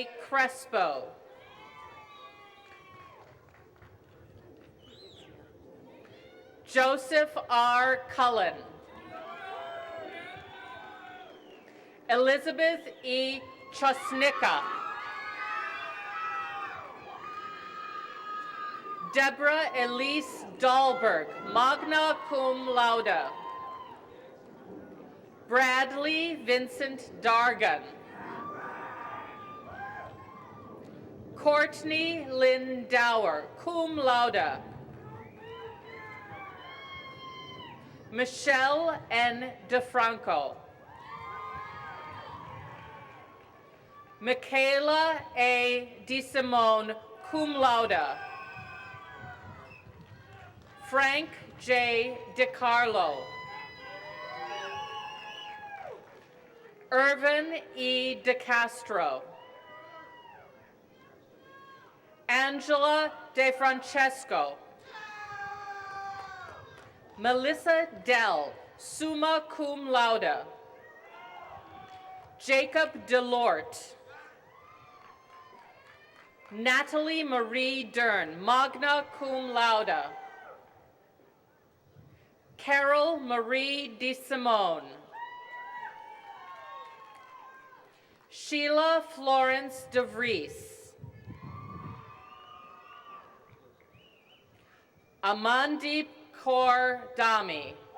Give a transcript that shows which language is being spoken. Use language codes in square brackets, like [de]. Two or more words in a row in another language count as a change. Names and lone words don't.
[en] Crespo. Joseph R. Cullen. Elizabeth E. Chosnicka. Deborah Elise Dahlberg, [la] magna cum laude. [en] Bradley Vincent Dargan. Courtney Lynn Dower, [la] cum laude. [en] Michelle N. DeFranco. Michaela A. DeSimone, [la] cum laude. [en] Frank J. DiCarlo. Irvin E. DeCastro. Angela De Francesco. Melissa Dell, [la] summa cum laude. [en] Jacob Delort. Natalie Marie Dern, [la] magna cum laude. [en] Carol Marie De Simone. Sheila Florence De Vries. Amandeep Kaur Dami.